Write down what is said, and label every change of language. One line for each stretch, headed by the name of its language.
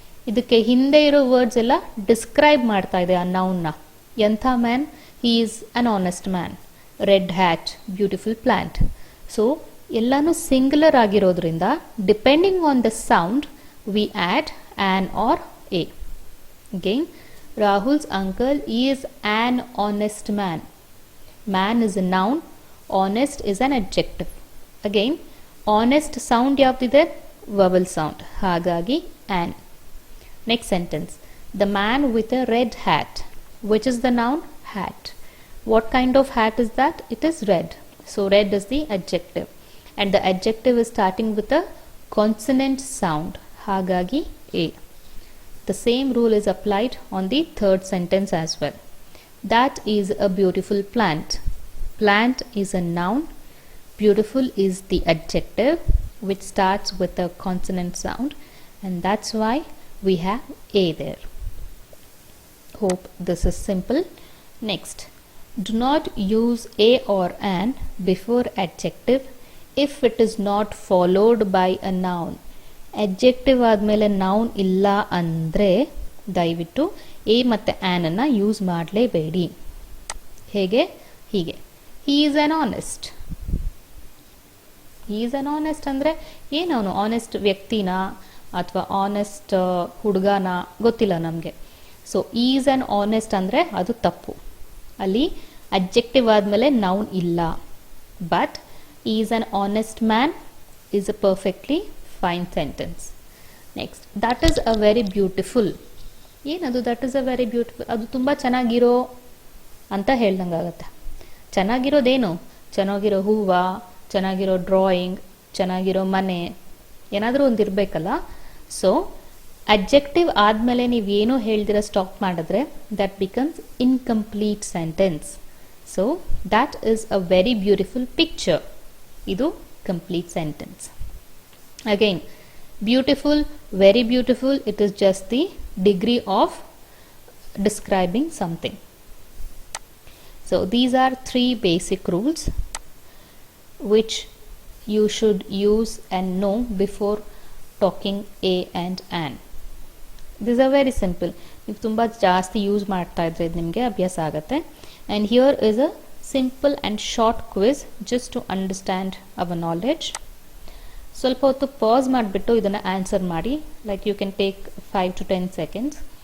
Kannada: ಇದಕ್ಕೆ ಹಿಂದೆ ಇರೋ ವರ್ಡ್ಸ್ ಎಲ್ಲ ಡಿಸ್ಕ್ರೈಬ್ ಮಾಡ್ತಾ ಇದೆ ಆ ನೌನ್ನ. ಎಂಥ man?
English: He is an honest man. Red hat, beautiful plant. So
Kannada: ಎಲ್ಲಾನು ಸಿಂಗುಲರ್ ಆಗಿರೋದ್ರಿಂದ
English: Depending on the sound we add an or a. Again, Rahul's uncle is an honest man. Man is a noun, honest is an adjective. Again, honest sound ಯಾವ್ದಿದೆ? vowel sound. ಹಾಗಾಗಿ an. Next sentence. The man with a red hat. Which is the noun? Hat. What kind of hat is that? It is red. So red is the adjective. And the adjective is starting with a consonant sound. ಹಾಗಾಗಿ a. The same rule is applied on the third sentence as well. That is a beautiful plant. Plant is a noun. Beautiful is the adjective which starts with a consonant sound, and that's why we have a there. Hope this is simple. Next, do not use a or an before adjective if it is not followed by a noun.
Kannada: Adjective ಆದಮೇಲೆ noun ಇಲ್ಲ ಅಂದರೆ ದಯವಿಟ್ಟು A ಮತ್ತು ಆ್ಯನನ್ನು use ಮಾಡಲೇಬೇಡಿ. ಹೇಗೆ?
English: ಹೀಗೆ, he is an honest. He is an honest
Kannada: ಅಂದರೆ ಏನವನು? Honest ವ್ಯಕ್ತಿನಾ ಅಥವಾ honest ಹುಡುಗನ? ಗೊತ್ತಿಲ್ಲ ನಮಗೆ. ಸೊ ಈಸ್ ಆನ್ ಆನೆಸ್ಟ್ ಅಂದರೆ ಅದು ತಪ್ಪು. ಅಲ್ಲಿ ಅಡ್ಜೆಕ್ಟಿವ್ ಆದಮೇಲೆ ನೌನ್ ಇಲ್ಲ.
English: But is an honest man is a perfectly fine sentence. Next, that is a very beautiful. ಏನದು that is a very beautiful?
Kannada: ಅದು ತುಂಬ ಚೆನ್ನಾಗಿರೋ ಅಂತ ಹೇಳ್ದಂಗಾಗತ್ತೆ. ಚೆನ್ನಾಗಿರೋದೇನು? ಚೆನ್ನಾಗಿರೋ ಹೂವು, ಚೆನ್ನಾಗಿರೋ ಡ್ರಾಯಿಂಗ್, ಚೆನ್ನಾಗಿರೋ ಮನೆ, ಏನಾದರೂ ಒಂದು ಇರಬೇಕಲ್ಲ. ಸೊ ಅಡ್ಜೆಕ್ಟಿವ್ ಆದಮೇಲೆ ನೀವೇನೋ ಹೇಳ್ದಿರ ಸ್ಟಾಪ್ ಮಾಡಿದ್ರೆ
English: that becomes incomplete sentence. So that is a very beautiful picture. ಇದು complete sentence. Again, beautiful, very beautiful, it is just the degree of describing something. So these are 3 basic rules which you should use and know before talking a and an. These are very simple.
Kannada: ನೀವು ತುಂಬ ಜಾಸ್ತಿ use ಮಾಡ್ತಾ ಇದ್ರೆ ನಿಮಗೆ ಅಭ್ಯಾಸ ಆಗುತ್ತೆ.
English: And here is a simple and short quiz just to understand our knowledge.
Kannada: ಸ್ವಲ್ಪ ಹೊತ್ತು ಪಾಸ್ ಮಾಡಿಬಿಟ್ಟು ಇದನ್ನು ಆನ್ಸರ್ ಮಾಡಿ.
English: Like you can take 5 to 10 seconds.